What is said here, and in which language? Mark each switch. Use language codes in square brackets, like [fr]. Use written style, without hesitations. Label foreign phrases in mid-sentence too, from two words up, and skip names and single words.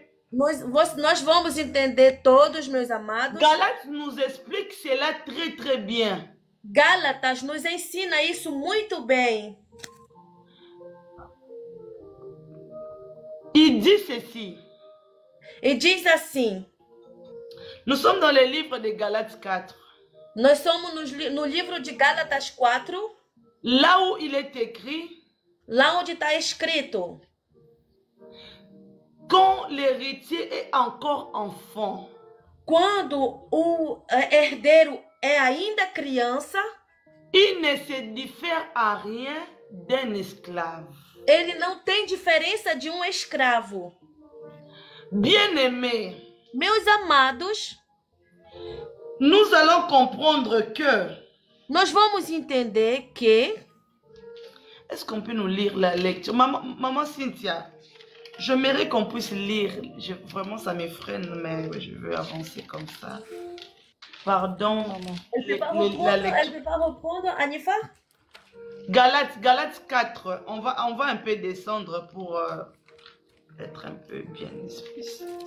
[pt] nós vamos entender todos, meus amados. [fr] Galates nous explique cela très très bien. [pt] Gálatas nos ensina isso muito bem. [fr] Il dit ceci. [pt] E diz assim, [fr] Nous sommes dans le livre de Galates 4. [pt] nós somos no livro de Gálatas 4, [fr] Là où il est écrit, [pt] lá onde está escrito, [fr] quand l'héritier est encore enfant, [pt] quando o herdeiro é ainda criança, [fr] il ne se diffère à rien d'un esclave. [pt] ele não tem diferença de um escravo. [fr] Bien-aimés, [pt] Meus amados, [fr] nous allons comprendre que... [pt] nós vamos entender que... [fr] Est-ce qu'on peut nous lire la lecture? Maman Cynthia, j'aimerais qu'on puisse lire. Vraiment, ça m'effraie, mais je veux avancer comme ça. Pardon, Elle la ne lecture. peut pas reprendre, Anifa? Galates 4, on va un peu descendre pour être un peu bien explicite.